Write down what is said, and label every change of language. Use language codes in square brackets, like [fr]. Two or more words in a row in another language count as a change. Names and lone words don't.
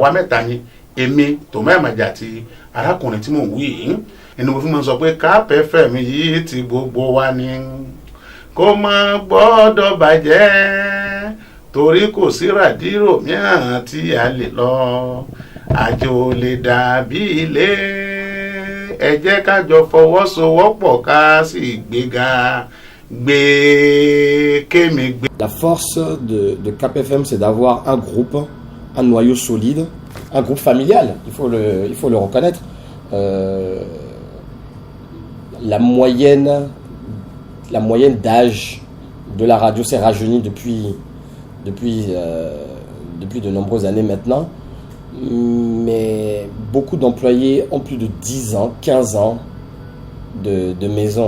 [yo] Àwa mẹ́ta ni èmi Tòmáì Màjẹ̀ àti arákùnrin tí mò ń wí yìí ẹni mo fi máa ń sọ pé Cap FM yìí ti gbogbo wa ni kó má gbọ́dọ̀ bàjẹ́ torí kò sí ràdírò mìíràn tí a lè lọ àjò lè dàbí ilé ẹ jẹ́ ká jọ fọwọ́sowọ́pọ̀ ká sì gbéga gbé kémi gbé. [fr] La force de Cap FM, c'est d'avoir un groupe, un noyau solide, un groupe familial, il faut le reconnaître. La moyenne d'âge de la radio s'est rajeunie depuis de nombreuses années maintenant, mais beaucoup d'employés ont plus de 10 ans, 15 ans de maison.